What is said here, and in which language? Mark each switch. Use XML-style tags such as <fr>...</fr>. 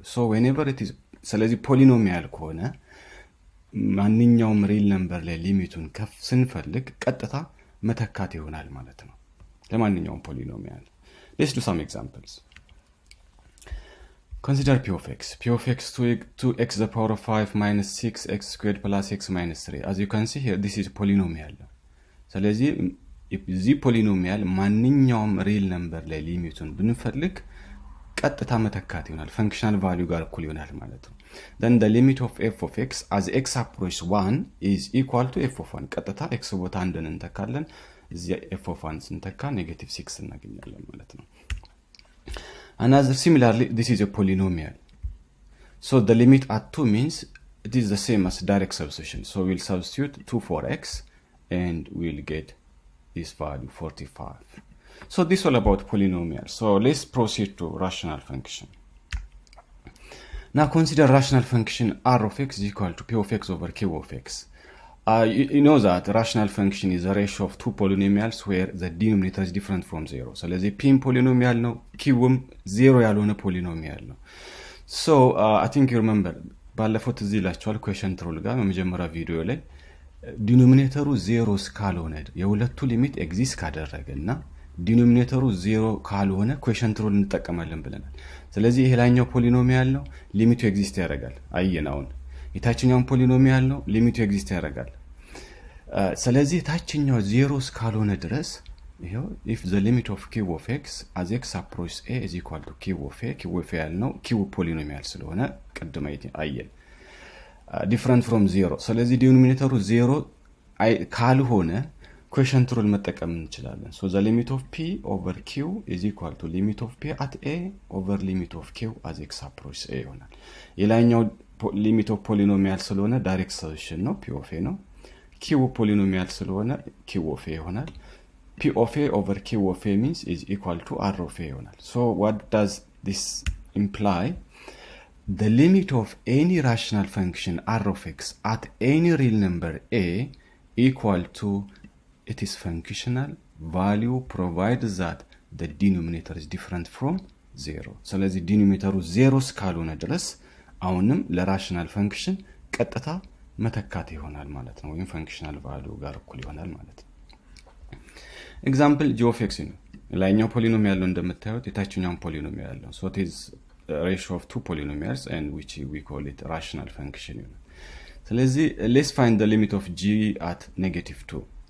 <en>So whenever it is</en> <am>ስለዚህ polynomial ከሆነ ማንኛውም real number ላይ ሊሚቱን ከፍ ስንፈልግ ቀጥታ መተካት ይሆናል ማለት ነው ለማንኛውም polynomial.</am> <en>Let's do some examples. Consider p of x. P of x to x the power of 5 minus 6x squared plus x minus 3. As you can see here, this is polynomial.</en> <am>ስለዚህ እዚህ ፖሊኖሚያል ማንኛውም ሪል ነምበር ላይ ሊሚቱን ብንፈልግ ቀጥታ መተካት ይሆናል ፈንክሽናል ቫልዩ ጋር እኩል ይሆናል ማለት ነው።</am> <en>then the limit of f of x as x approaches 1 is equal to f of 1.</en> <am>ቀጥታ x ቦታ አንድን እንተካለን፣ እዚህ f of 1 ስንተካ negative 6 እናገኛለን ማለት ነው።</am> <en>Another similarly, this is a polynomial. So the limit at 2 means it is the same as direct substitution. So we'll substitute 2 for x and we'll get this value 45. So this is all about polynomial. So let's proceed to rational function. Now consider rational function r of x is equal to p of x over q of x. You know that rational function is a ratio of two polynomials where the denominator is different from 0. So let's say p polynomial no,</en> <am>q 0 ያልሆነ polynomial ነው።</am> <en>So I think you remember</en> <am>ባለፈው እዚህ ላችኋል quotient rule ጋር በመጀመሪያ ቪዲዮ ላይ ዲኖሚኔተሩ 0 እስካልሆነ የሁለቱ ሊሚት ኤግዚስት ካደረገና ዲኖሚኔተሩ 0 ካልሆነ quotient rule እንጠቀማለን ብለናል። ስለዚህ ይሄላኛው ፖሊኖሚያል ነው፣ ሊሚቱ ኤግዚስት ያደርጋል። አየናውን የታችኛው ፖሊኖሚያል ነው፣ ሊሚቱ ኤግዚስት ያደርጋል። ስለዚህ ታችኛው 0 እስካልሆነ ድረስ ይሄው</am> <en>if the limit of q of x as x approaches a is equal to q of a</en> <am>ያልነው q ፖሊኖሚያል ስለሆነ ቀድማ አየን</am> <en>different from 0.</en> <am>ስለዚህ ዲኖሚኔተሩ 0 ካልሆነ quotient rule መጠቀም እንችላለን።</am> <en>So the limit of p over q is equal to limit of p at a over limit of q as x approaches a</en> <am>ይሆናል። የላይኛው limit of polynomial ስለሆነ direct substitution ነው p of a ነው። q polynomial ስለሆነ q of a ይሆናል።</am> <en>P of A over Q of A means is equal to R of A</en> <am>ይሆናል።</am> <en>So what does this imply? The limit of any rational function R of X at any real number A equal to its functional value provided that the denominator is different from 0.</en> <am>ስለዚህ ዲኖሚኔተሩ 0 እስካልሆነ ድረስ አሁንም ለራሽናል ፈንክሽን ቀጥታ መተካት ይሆናል ማለት ነው ወይም functional value ጋር እኩል ይሆናል ማለት ነው። ኤግዛምፕል g of x ነው። ላይኛው ፖሊኖሚያል ነው እንደምታዩት የታችኛው ፖሊኖሚያል ነው።</am> <en>so it is a ratio of two polynomials and which we call it rational function</en> <am>ነው። ስለዚህ</am> <en>let's find the limit of g at -2.</en>